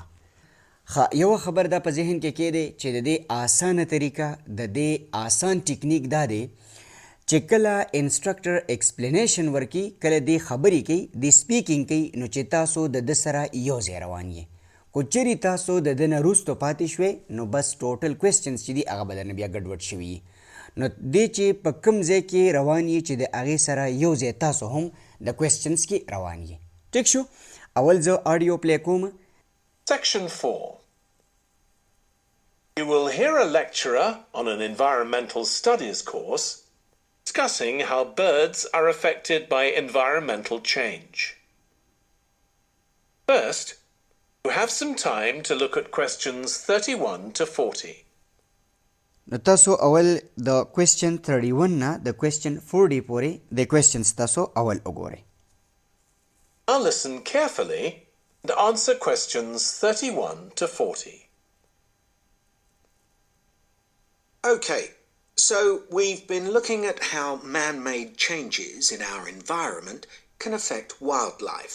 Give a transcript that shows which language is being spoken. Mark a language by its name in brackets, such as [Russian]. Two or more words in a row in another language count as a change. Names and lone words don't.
[Pashto] یوه خبر دا په ذهن کې کیدی چې د دې آسانه طریقه، د دې آسان ټیکنیک دا دی چې کله [English] instructor explanation [Pashto] ورکي، کله دې خبرې کوي، دې سپیکینګ کوي، نو چې تاسو د ده سره یو ځای روان یې. کو چیرې تاسو د ده نه وروستو پاتې شوئ، نو بس [English] total questions [Pashto] چې دي هغه به درنه بیا ګډوډ شوي وي. نو دې چې په کوم ځای کې روان یې چې د هغې سره یو ځای تاسو هم د کوېسچنز کې روان یې. ټیک شو. اول زه [English] audio play [Pashto] کوم. [English] Section 4. You will hear a lecturer on an environmental studies course discussing how birds are affected by environmental change. First, you have some time to look at questions 31 to 40. [Pashto] نو تاسو اول د کوېسچن 31 نه د کوېسچن 40 پورې د کوېسچنز تاسو اول وګورئ. [English] Now listen carefully and answer questions 31 to 40. Okay, so we've been looking at how man-made changes in our environment can affect wildlife.